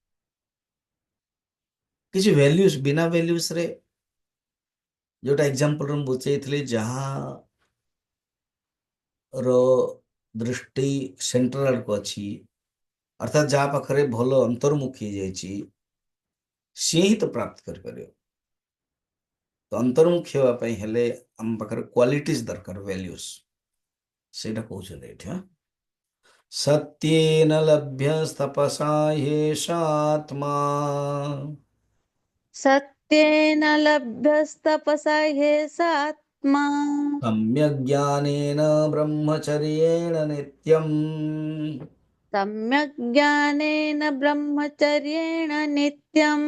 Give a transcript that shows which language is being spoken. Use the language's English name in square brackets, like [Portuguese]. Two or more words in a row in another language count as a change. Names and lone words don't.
[Odia] କିଛି ଭ୍ୟାଲ୍ୟୁଜ ବିନା ଭ୍ୟାଲ୍ୟୁଜରେ ଯୋଉଟା ଏକ୍ଜାମ୍ପଲ ମୁଁ ବୁଝେଇଥିଲି ଯାହାର ଦୃଷ୍ଟି ସେଣ୍ଟର ଆଡକୁ ଅଛି ଅର୍ଥାତ୍ ଯାହା ପାଖରେ ଭଲ ଅନ୍ତର୍ମୁଖୀ ହେଇଯାଇଛି ସିଏ ହିଁ ତ ପ୍ରାପ୍ତ କରିପାରିବ। ତ ଅନ୍ତର୍ମୁଖୀ ହେବା ପାଇଁ ହେଲେ ଆମ ପାଖରେ କ୍ୱାଲିଟିଜ ଦରକାର ଭ୍ୟାଲ୍ୟୁଜ ସେଇଟା କହୁଛନ୍ତି ଏଠି। [Sanskrit] ହଁ ସତ୍ୟେନ ଲଭ୍ୟସ୍ତପସା ह्येषात्मा सत्येन लभ्यस्तपसा ह्येषात्मा सम्यग् ज्ञानेन ब्रह्मचर्येण नित्यम् सम्यक् ज्ञानेन ब्रह्मचर्येण नित्यम्